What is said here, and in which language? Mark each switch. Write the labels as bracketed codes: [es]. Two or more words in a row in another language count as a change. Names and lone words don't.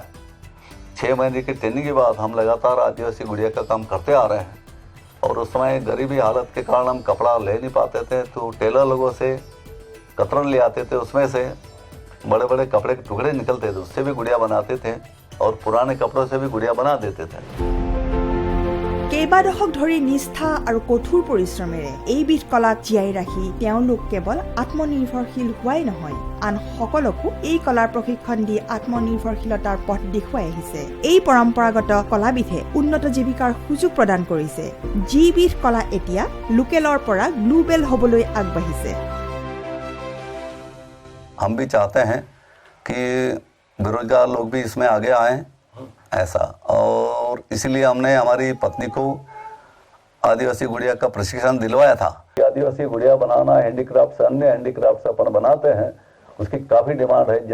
[hi] 6 महीने की ट्रेनिंग के बाद हम लगातार आदिवासी गुड़िया का काम करते आ रहे हैं। और उस समय गरीबी हालत के कारण हम कपड़ा ले नहीं पाते थे, तो टेलर लोगों से कतरन ले आते थे, उसमें से बड़े बड़े कपड़े के टुकड़े निकलते थे, उससे भी गुड़िया बनाते थे और पुराने कपड़ों से भी गुड़िया बना देते थे। [as] কেইবা দশক ধৰি নিষ্ঠা আৰু কঠোৰ পৰিশ্ৰমেৰে এইবিধ কলাক জীয়াই ৰাখি তেওঁলোক কেৱল আত্মনিৰ্ভৰশীল হোৱাই নহয়, আন সকলকো এই কলাৰ প্ৰশিক্ষণ দি আত্মনিৰ্ভৰশীলতাৰ পথ দেখুৱাই আহিছে। এই পৰম্পৰাগত কলাবিধে উন্নত জীৱিকাৰ সুযোগ প্ৰদান কৰিছে, যিবিধ কলা এতিয়া লোকেলৰ পৰা গ্লোবেল হ'বলৈ আগবাঢ়িছে। [hi] हम भी चाहते हैं कि बेरोजगार लोग भी इसमें आगे आएं ऐसा, और इसीलिए हमने हमारी पत्नी को आदिवासी गुड़िया का प्रशिक्षण दिलवाया था। आदिवासी गुड़िया बनाना हैंडीक्राफ्ट, अन्य हैंडीक्राफ्ट अपन बनाते हैं, उसकी काफ़ी डिमांड है।